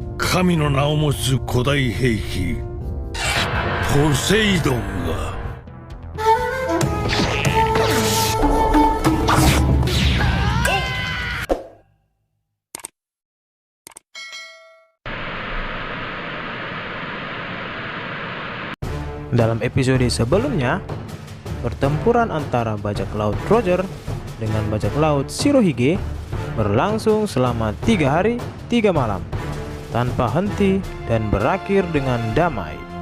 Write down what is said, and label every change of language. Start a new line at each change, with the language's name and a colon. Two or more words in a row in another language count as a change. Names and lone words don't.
Japanese: 神の名を持つ古代兵器ポセイドンが
Indonesian: Dalam episode sebelumnya, pertempuran antara bajak laut Roger dengan bajak laut Shirohige berlangsung selama 3 hari 3 malam tanpa henti dan berakhir dengan damai.